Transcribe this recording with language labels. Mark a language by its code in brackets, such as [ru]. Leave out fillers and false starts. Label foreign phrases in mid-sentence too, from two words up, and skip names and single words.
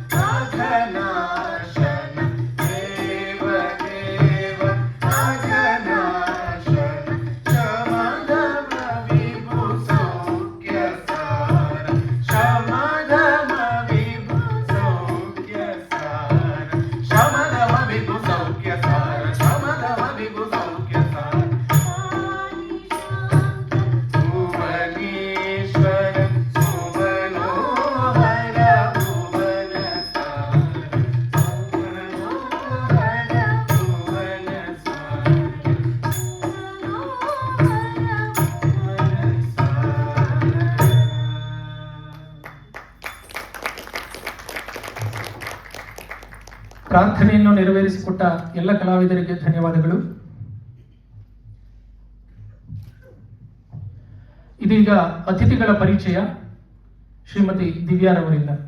[sa] अघनाशन देव देव अघनाशन शमधम विभु सौख्य सार शमधम विभु सौख्य सार शमधम विभु सौख्य सार शमधम विभु सौख्य सार भुवनेश्वर सुमनोहर भुवन सार सुमनोहर भुवन सार [kn] ಪ್ರಾರ್ಥನೆಯನ್ನು ನೆರವೇರಿಸಿಕೊಟ್ಟ ಎಲ್ಲ ಕಲಾವಿದರಿಗೆ ಧನ್ಯವಾದಗಳು. ಇದೀಗ ಅತಿಥಿಗಳ ಪರಿಚಯ ಶ್ರೀಮತಿ ದಿವ್ಯಾರವರಿಂದ.